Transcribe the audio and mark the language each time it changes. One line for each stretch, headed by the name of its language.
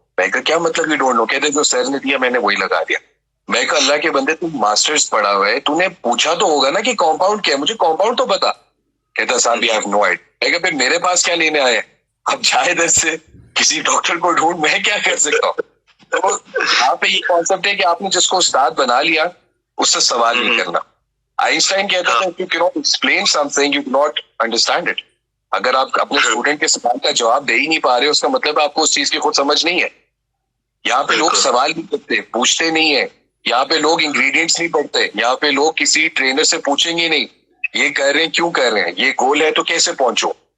Urdu: میں کہا کیا مطلب
English: You don't know?
Urdu: کہتے جو سر نے دیا میں نے وہی لگا دیا. میں کہا اللہ کے بندے تم ماسٹرز پڑھا ہوا ہے, تو نے پوچھا تو ہوگا نا کہ کمپاؤنڈ کیا ہے, مجھے کمپاؤنڈ تو بتا. کہتا حسان بھی
English: I have no idea.
Urdu: میں کہا پھر میرے پاس کیا لینے آئے, اب جائے ادھر سے کسی ڈاکٹر کو ڈھونڈ, میں کیا کر سکتا ہوں. تو یہاں پہ یہ کانسیپٹ ہے کہ آپ نے جس کو استاد بنا لیا اس سے سوال نہیں کرنا. آئنسٹائن کہتا تھا کہ
English: you cannot explain something you do not understand it.
Urdu: اگر آپ اپنے اسٹوڈنٹ کے سوال کا جواب دے ہی نہیں پا رہے اس کا مطلب آپ کو اس چیز کی خود سمجھ نہیں ہے. یہاں پہ لوگ سوال نہیں کرتے, پوچھتے نہیں ہیں. یہاں پہ لوگ انگریڈینٹس نہیں پڑھتے. یہاں پہ لوگ کسی ٹرینر سے پوچھیں گے نہیں یہ کر رہے ہیں کیوں کر رہے ہیں, یہ گول ہے تو کیسے پہنچو.